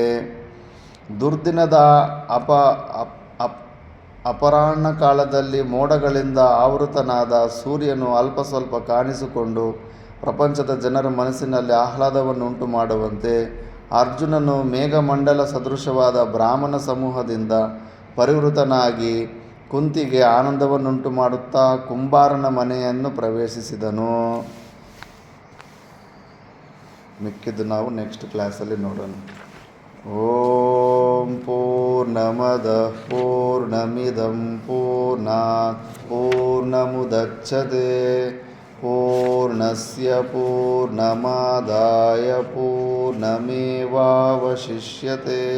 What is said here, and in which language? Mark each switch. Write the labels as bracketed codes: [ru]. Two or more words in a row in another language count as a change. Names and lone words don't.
[kn] ದುರ್ದಿನದ ಅಪರಾಹ್ನ ಕಾಲದಲ್ಲಿ ಮೋಡಗಳಿಂದ ಆವೃತನಾದ ಸೂರ್ಯನು ಅಲ್ಪ ಸ್ವಲ್ಪ ಕಾಣಿಸಿಕೊಂಡು ಪ್ರಪಂಚದ ಜನರ ಮನಸ್ಸಿನಲ್ಲಿ ಆಹ್ಲಾದವನ್ನುಂಟು ಮಾಡುವಂತೆ ಅರ್ಜುನನು ಮೇಘಮಂಡಲ ಸದೃಶವಾದ ಬ್ರಾಹ್ಮಣ ಸಮೂಹದಿಂದ ಪರಿವೃತನಾಗಿ ಕುಂತಿಗೆ ಆನಂದವನ್ನುಂಟು ಮಾಡುತ್ತಾ ಕುಂಬಾರನ ಮನೆಯನ್ನು ಪ್ರವೇಶಿಸಿದನು. ಮಿಕ್ಕಿದ್ದು ನಾವು [en] next classಲ್ಲಿ [kn] ನೋಡೋಣ. [sa] ಓಂ ಪೂರ್ಣಮದಃ ಪೂರ್ಣಮಿದಂ ಪೂರ್ಣಾತ್ ಪೂರ್ಣಮುದಚ್ಯತೆ ಪೂರ್ಣಸ್ಯ ಪೂರ್ಣಮಾದಾಯ ಪೂರ್ಣಮೇವಾವಶಿಷ್ಯತೆ.